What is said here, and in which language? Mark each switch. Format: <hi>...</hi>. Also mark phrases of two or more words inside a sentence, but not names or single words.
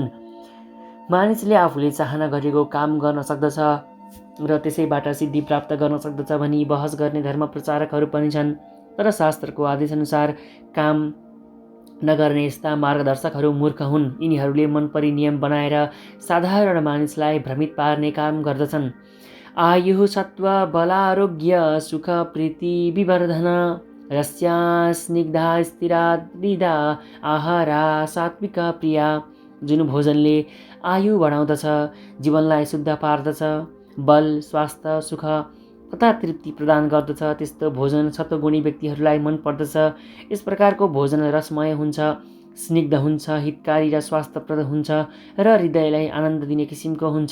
<ne>मानिसले आफूले चाहना गरेको काम गर्न सक्दछ र त्यसैबाट सिद्धि प्राप्त गर्न सक्दछ भनी बहस गर्ने धर्म प्रचारकहरू पनि छन्। तर शास्त्रको आदेशअनुसार काम नगर्ने यस्ता मार्गदर्शकहरू मूर्ख हुन्। यिनीहरूले मनपरी नियम बनाएर साधारण मानिसलाई भ्रमित पार्ने काम गर्दछन्।</ne> <sa>आयुः, सत्व, बलारोग्य, सुख, प्रीति, विवर्धन, रस्या, स्निग्धा, स्थिरा, विदा, आहारा, सात्विक, प्रिया।</sa> <ne>जुन भोजनले आयु बढाउँदछ, जीवनलाई शुद्ध पार्दछ, बल, स्वास्थ्य, सुख तथा तृप्ति प्रदान गर्दछ, त्यस्तो भोजन सत्वगुणी व्यक्तिहरूलाई मन पर्दछ। यस प्रकारको भोजन रसमय हुन्छ, स्निग्ध हुन्छ, हितकारी र स्वास्थ्यप्रद हुन्छ र हृदयलाई आनन्द दिने किसिमको हुन्छ।</ne>